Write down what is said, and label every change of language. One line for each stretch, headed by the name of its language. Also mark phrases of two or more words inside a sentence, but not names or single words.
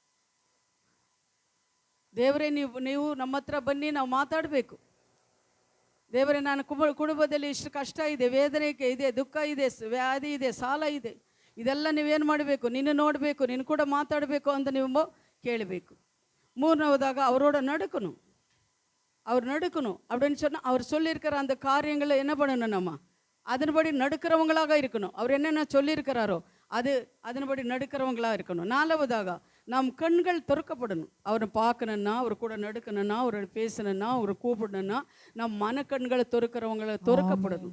Kannada: ದೇವರೇ ನೀವು ನಮ್ಮ ಹತ್ರ ಬನ್ನಿ, ನಾವು ಮಾತಾಡಬೇಕು. ದೇವರೇ, ನಾನು ಕುಟುಂಬದಲ್ಲಿ ಇಷ್ಟು ಕಷ್ಟ ಇದೆ, ವೇದನೆ ಇದೆ, ದುಃಖ ಇದೆ, ವ್ಯಾಧಿ ಇದೆ, ಸಾಲ ಇದೆ, ಇದೆಲ್ಲ ನೀವೇನು ಮಾಡಬೇಕು? ನಿನ್ನ ನೋಡಬೇಕು, ನಿನ್ನ ಕೂಡ ಮಾತಾಡಬೇಕು ಅಂತ ನೀವು ಕೇಳಬೇಕು.
Tamil: மூணாவதாக அவரோட நடக்கணும். அப்படின்னு சொன்னால் அவர் சொல்லியிருக்கிற அந்த காரியங்களை என்ன பண்ணணும்? நம்ம அதன்படி நடக்கிறவங்களாக இருக்கணும். அவர் என்னென்ன சொல்லியிருக்கிறாரோ அதன்படி நடக்கிறவங்களாக இருக்கணும். நாலாவதாக நம் கண்கள் திறக்கப்படணும். அவரை பார்க்கணுன்னா, அவர் கூட நடக்கணும்னா, அவரை பேசணுன்னா, அவரை கூப்பிடணுன்னா நம் மனக்கண்களை திறக்கப்படணும்.